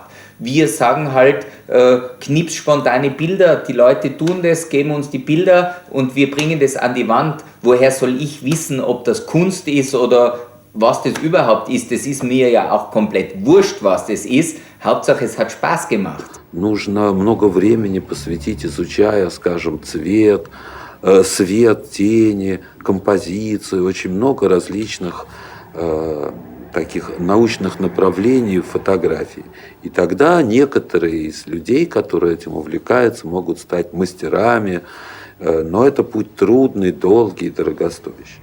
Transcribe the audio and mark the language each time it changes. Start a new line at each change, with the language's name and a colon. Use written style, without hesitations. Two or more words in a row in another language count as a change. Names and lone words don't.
German: Wir sagen halt, knips spontane Bilder, die Leute tun das, geben uns die Bilder und wir bringen das an die Wand. Woher soll ich wissen, ob das Kunst ist oder was das überhaupt ist? Das ist mir ja auch komplett wurscht, was das ist. Hauptsache, es hat Spaß gemacht.
Russian: Нужно много времени посвятить, изучая, скажем, цвет, свет, тени, композиции, очень много различных таких научных направлений в фотографии. И тогда некоторые из людей, которые этим увлекаются, могут стать мастерами, но это путь трудный, долгий, дорогостоящий.